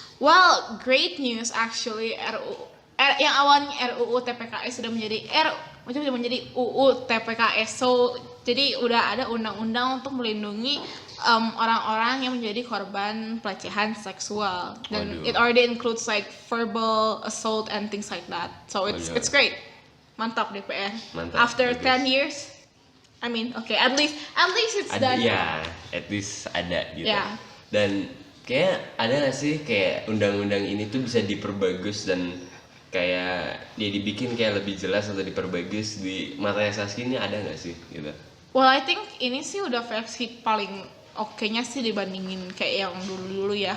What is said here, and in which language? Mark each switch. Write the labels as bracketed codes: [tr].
[en] Well, great news actually. [id] Yang awalnya RUU TPKS sudah menjadi UU TPKS. So, jadi udah ada undang-undang untuk melindungi orang-orang yang menjadi korban pelecehan seksual. [en] Dan it already includes like verbal assault and things like that. So it's great. [id] Mantap DPR. [en] After [id] bagus. [en] 10 years, I mean, okay, at least it's done. [id] Ya, [en] at least [id] ada gitu. [en] Yeah. [id] Dan kayak ada nggak sih kayak undang-undang ini tuh bisa diperbagus dan kayak dia dibikin kayak lebih jelas atau diperbagus di matanya Saskia ini ada nggak sih gitu? [en] Well, I think [id] ini sih udah versi paling oke-nya sih dibandingin kayak yang dulu-dulu ya.